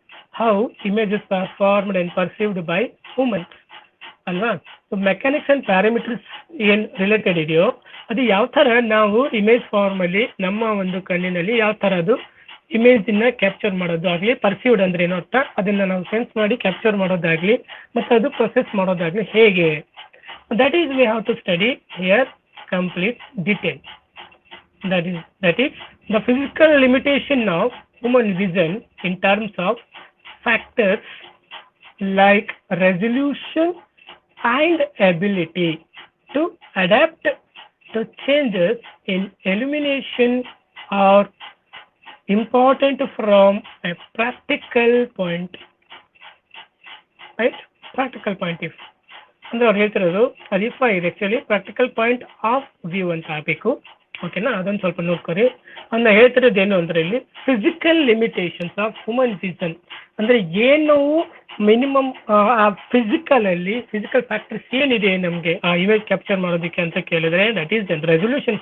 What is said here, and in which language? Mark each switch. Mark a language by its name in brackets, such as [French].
[English] How images are formed and perceived by humans, ಅಲ್ವಾ. [Kannada] So mechanics and parameters ಏನು related ಇದೆಯೋ ಅದು ಯಾವ ಥರ ನಾವು ಇಮೇಜ್ ಫಾರ್ಮಲ್ಲಿ ನಮ್ಮ ಒಂದು ಕಣ್ಣಿನಲ್ಲಿ ಯಾವ ಥರ ಅದು ಇಮೇಜನ್ನ ಕ್ಯಾಪ್ಚರ್ ಮಾಡೋದು ಆಗಲಿ, ಪರ್ಸೀವ್ಡ್ ಅಂದರೆ ಏನೋ ಅರ್ಥ, ಅದನ್ನು ನಾವು ಸೆನ್ಸ್ ಮಾಡಿ ಕ್ಯಾಪ್ಚರ್ ಮಾಡೋದಾಗಲಿ ಮತ್ತು ಅದು ಪ್ರೊಸೆಸ್ ಮಾಡೋದಾಗಲಿ ಹೇಗೆ, [English] That is we have to study here complete detail. That is the physical limitation of human vision in terms of factors like resolution and ability to adapt to changes in illumination are important from a practical point, right. Practical point if [Kannada] ಅಂದ್ರೆ ಅವ್ರು ಹೇಳ್ತಿರೋದು ಅಲಿಫ ಇದು actually practical point of view ಅಂತ ಆಗಬೇಕು, ಓಕೆನಾ. ಅದೊಂದು ಸ್ವಲ್ಪ ನೋಡ್ಕೊರಿ. ಅನ್ನ ಹೇಳ್ತಿರೋದು ಏನು ಅಂದರೆ ಇಲ್ಲಿ [English] physical limitations of human vision, [Kannada] ಅಂದರೆ ಏನು ಮಿನಿಮಮ್ ಆ ಫಿಸಿಕಲ್ ಫ್ಯಾಕ್ಟರ್ಸ್ ಏನಿದೆ ನಮಗೆ ಆ ಇಮೇಜ್ ಕ್ಯಾಪ್ಚರ್ ಮಾಡೋದಕ್ಕೆ ಅಂತ ಕೇಳಿದ್ರೆ [English] That is resolution.